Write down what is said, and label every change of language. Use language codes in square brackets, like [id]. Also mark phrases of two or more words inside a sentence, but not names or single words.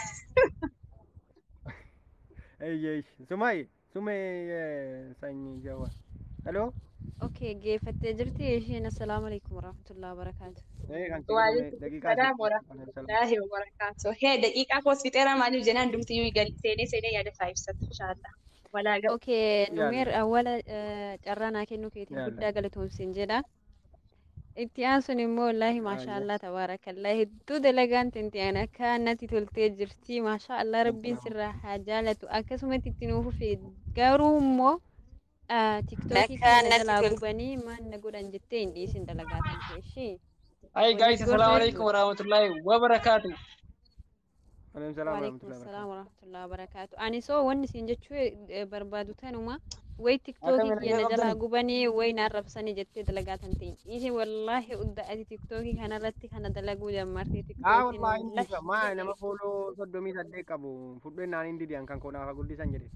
[om] Sumay sanyii jawa. Hello. Okay, geeffattee jirti isheen [ar] السلام عليكم ورحمة الله وبركاته. وعليكم السلام ورحمة الله وبركاته. [om] Hee daqiiqaa koos fixeera maaliif jennaan dumtiyyuu seenee yaada isaa ibsatu inshallah. Okay, numeer awwala carraanaa kennuu keetiin guddaa galatoomsin jedha. Itti aansun immoo [ar] والله ما شاء الله تبارك الله [om] hedduu dalagaan tinti'an akka natti toltee jirti maashaallah rabbiin sirraa haa jaalatu akkasumatti itti nuufuuf garuu immoo tiktookii kana jalaa gubanii maal na godhan jettee hin dhiisin dalagaa tan keeshii. [en] Hi guys, [ar] السلام عليكم ورحمة الله وبركاته. وعليكم السلام ورحمة الله وبركاته. [om] Ani soo wanni siin jechuu barbaadu tanuma way tiktookii kiyana jalaa gubanii way naarrabsanii jettee dalagaa tan ta'in. Isi wallahi udda ati tiktookii kanarratti kana dalaguu jammartee tiktookiin. Wallahi maa nama fooloo 38 qabu fudhee naan hin didiyan kan koonaaf guddisan jedhe.